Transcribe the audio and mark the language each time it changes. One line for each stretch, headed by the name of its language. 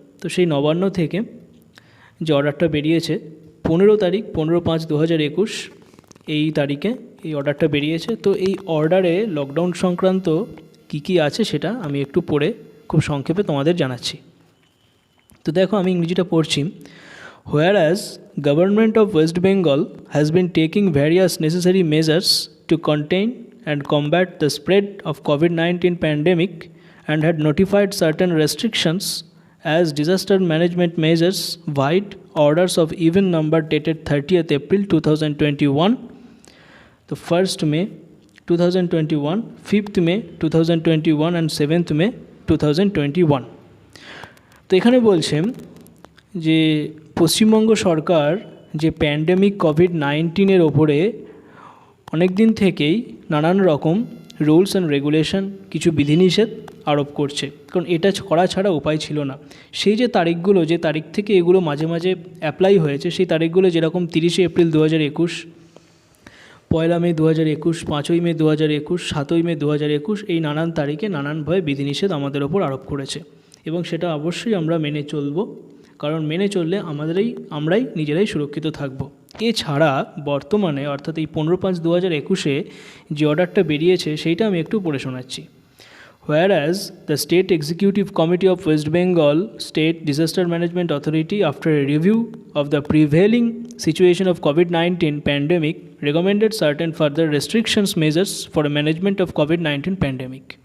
Bangla: তো সেই নবান্ন থেকে যে অর্ডারটা বেরিয়েছে 15 তারিখ, 15/5/2021 এই তারিখে এই অর্ডারটা বেরিয়েছে। তো এই অর্ডারে লকডাউন সংক্রান্ত কী আছে সেটা আমি একটু পড়ে খুব সংক্ষেপে তোমাদের জানাচ্ছি। তো দেখো, আমি ইংরেজিটা পড়ছি।
English: Whereas Government of West Bengal has been taking various necessary measures to contain and combat the spread of COVID-19 pandemic and had notified certain restrictions as disaster management measures, wide orders of even number dated 30th April 2021, the 1st May 2021, 5th May 2021 and 7th May 2021।
Bangla: তো এখানে বলছে যে পশ্চিমবঙ্গ সরকার যে pandemic COVID-19 ওপরে অনেক দিন থেকেই নানান রকম রুলস অ্যান্ড রেগুলেশন, কিছু বিধিনিষেধ আরোপ করছে, কারণ এটা করা ছাড়া উপায় ছিল না। সেই যে তারিখগুলো, যে তারিখ থেকে এগুলো মাঝে মাঝে অ্যাপ্লাই হয়েছে, সেই তারিখগুলো যেরকম 30শে এপ্রিল 2021, 1 মে 2021, 5ই মে 2021, 7ই মে 2021, এই নানান তারিখে নানানভাবে বিধিনিষেধ আমাদের ওপর আরোপ করেছে, এবং সেটা অবশ্যই আমরা মেনে চলব, কারণ মেনে চললে আমরাই নিজেরাই সুরক্ষিত থাকব। এছাড়া বর্তমানে, অর্থাৎ এই 15/5/2021 যে অর্ডারটা বেরিয়েছে সেইটা আমি একটু পড়ে শোনাচ্ছি।
English: Whereas the State Executive Committee of West Bengal State Disaster Management Authority, after a review of the prevailing situation of COVID-19 pandemic, recommended certain further restrictions measures for the management of COVID-19 pandemic.